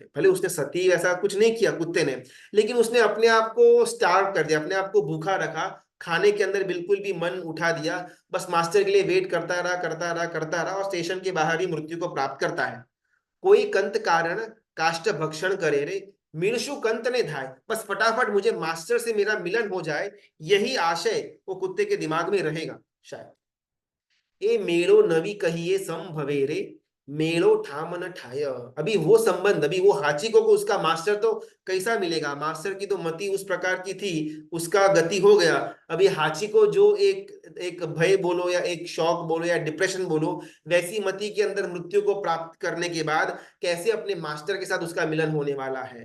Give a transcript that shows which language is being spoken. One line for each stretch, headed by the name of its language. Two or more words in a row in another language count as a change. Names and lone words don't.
Hindi: भले उसने सती ऐसा कुछ नहीं किया कुत्ते ने, लेकिन उसने अपने आप को स्टार्व कर दिया, अपने आप को भूखा रखा, खाने के अंदर बिल्कुल भी मन उठा दिया, बस मास्टर के लिए वेट करता रहा करता रहा करता रहा, और स्टेशन के बाहर ही मृत्यु को प्राप्त करता है।
Gujarati: કોઈ કંત કારણ કાષ્ઠ ભક્ષણ કરે રે, મીનશુ કંત ને ધાય,
Hindi: बस फटाफट मुझे मास्टर से मेरा मिलन हो जाए, यही आशय वो कुत्ते के दिमाग में रहेगा शायद।
Gujarati: એ મેલો નવી કહિએ સંભવેરે, મેલો ઠામ ન ઠાય।
Hindi: अभी वो संबंध, अभी वो हाचिको को उसका मास्टर तो कैसा मिलेगा, मास्टर की तो मति उस प्रकार की थी, उसका गति हो गया। अभी हाचिको जो एक एक भय बोलो या एक शौक बोलो या डिप्रेशन बोलो, वैसी मति के अंदर मृत्यु को प्राप्त करने के बाद कैसे अपने मास्टर के साथ उसका मिलन होने वाला है।